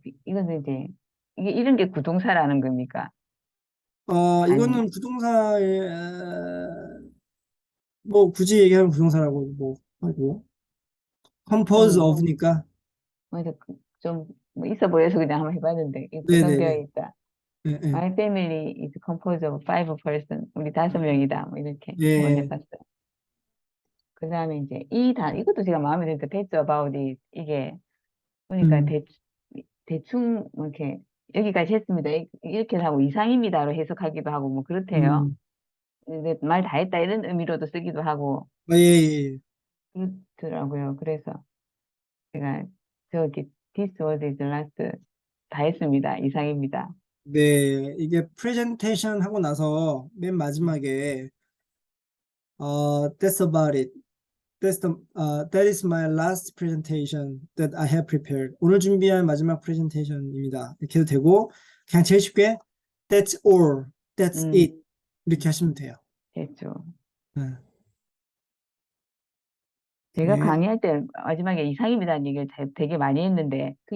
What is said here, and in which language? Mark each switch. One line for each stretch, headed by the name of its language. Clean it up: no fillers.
Korean: 이거는 이제 이게 이런 게 구동사라는 겁니까? 아니, 이거는 부동사의 뭐 굳이 얘기하면 부동사라고 뭐 하고 compose 좀 of니까 먼저 좀뭐 있어 보여서 그냥 한번 해봤는데 이 구성되어 네네네. 있다. 예, 예.
English: My family is composed of five person.
Korean: 우리 5명이다. 뭐 이렇게 한번 예. 해봤어요. 그 다음에 이제 이것도 제가 마음에 들었어요.
English: That's about it.
Korean: 이게 보니까 음, 대충 뭐 이렇게 여기까지 했습니다. 이렇게 하고 이상입니다로 해석하기도 하고 뭐 그렇대요. 음. 근데 말 다 했다 이런 의미로도 쓰기도 하고 예, 예, 예. 그렇더라고요. 그래서 제가 저기
English: This was his last
Korean: 다 했습니다. 이상입니다. 네, 이게 프레젠테이션 하고 나서 맨 마지막에
English: that's about it. That is my last presentation that I have prepared.
Korean: 오늘 준비한 마지막 프레젠테이션입니다. 이렇게 해도 되고 그냥 제일 쉽게
English: that's all, that's
Korean: 음, it 이렇게 하시면 돼요. 됐죠. 네. 제가 네. 강의할 때 마지막에 이상입니다는 얘기를 되게 많이 했는데 그